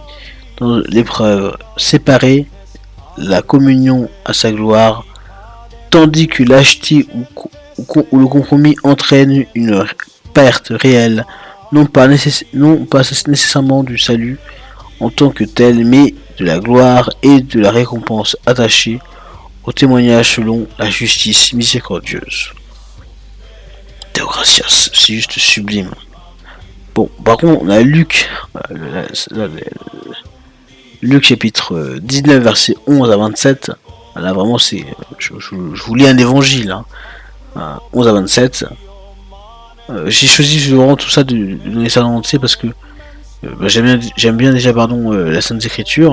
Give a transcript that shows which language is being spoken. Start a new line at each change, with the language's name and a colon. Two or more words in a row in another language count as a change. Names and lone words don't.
French: dans l'épreuve, séparer la communion à sa gloire, tandis que lâcheté ou le compromis entraîne une perte réelle, non pas nécessairement du salut en tant que tel, mais de la gloire et de la récompense attachée au témoignage selon la justice miséricordieuse.
Latin: Deo gratias,
French: c'est juste sublime. Bon, par contre, on a Luc chapitre 19, versets 11 à 27. Là, vraiment, c'est. Je vous lis un évangile. 11 à 27. J'ai choisi vraiment tout ça de donner ça dans l'entier parce que j'aime bien déjà la Sainte Écriture.